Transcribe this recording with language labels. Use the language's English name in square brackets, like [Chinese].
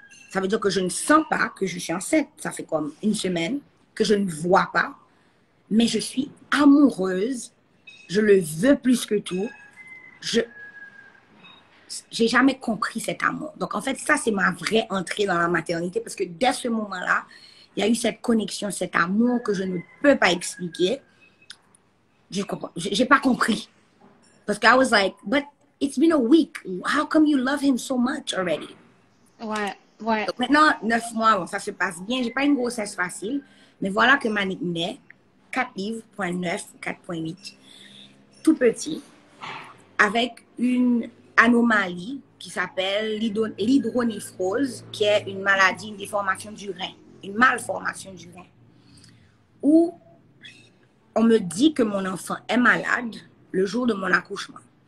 [French] Ça veut dire que je ne sens pas que je suis enceinte. Ça fait comme une semaine que je ne vois pas, mais je suis amoureuse. Je le veux plus que tout. J'ai jamais compris cet amour. Donc, en fait, ça, c'est ma vraie entrée dans la maternité parce que dès ce moment-là, il y a eu cette connexion, cet amour que je ne peux pas expliquer. J'ai pas compris. Parce que [English] I was like, but it's been a week. How come you love him so much already? [French] Ouais, ouais. Donc, maintenant, 9 mois, bon, ça se passe bien. J'ai pas une grossesse facile. Mais voilà que Manik naît. 4 livres, 0.9, 4.8. Tout petit. Avec une anomalie qui s'appelle l'hydronéphrose, qui est une maladie, une déformation du rein, une malformation du rein, où on me dit que mon enfant est malade le jour de mon accouchement.